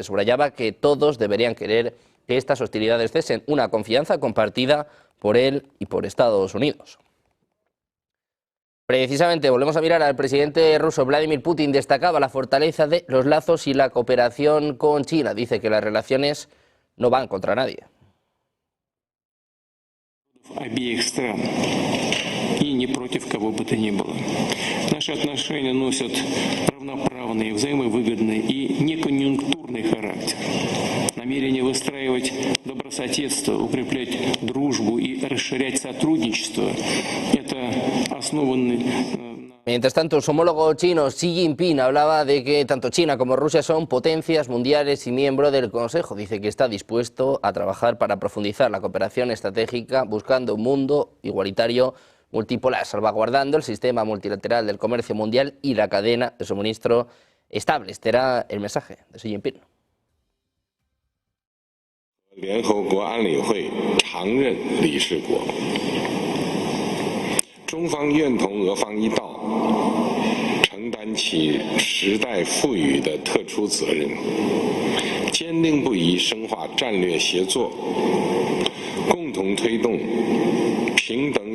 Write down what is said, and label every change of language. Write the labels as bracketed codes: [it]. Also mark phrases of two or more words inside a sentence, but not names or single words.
[es] Subrayaba que todos deberían querer que estas hostilidades cesen, una confianza compartida por él y por Estados Unidos. Precisamente volvemos a mirar al presidente ruso Vladimir Putin. Destacaba la fortaleza de los lazos y la cooperación con China. Dice que las relaciones no van contra nadie. [ru] И не против кого бы то ни было. Наши отношения носят равноправный, взаимовыгодный и неконъюнктурный характер. Намерение выстраивать добрососедство, укреплять дружбу и расширять сотрудничество – это основанный. [es] Mientras tanto, su homólogo chino Xi Jinping hablaba de que tanto China como Rusia son potencias mundiales y miembro del Consejo. Dice que está dispuesto a trabajar para profundizar la cooperación estratégica buscando un mundo igualitario multipolar, salvaguardando el sistema multilateral del comercio mundial y la cadena de suministro estable. Este era el mensaje de Xi Jinping. [zh] 联合国安理会常任理事国，中方愿同俄方一道，承担起时代赋予的特殊责任，坚定不移深化战略协作，共同推动平等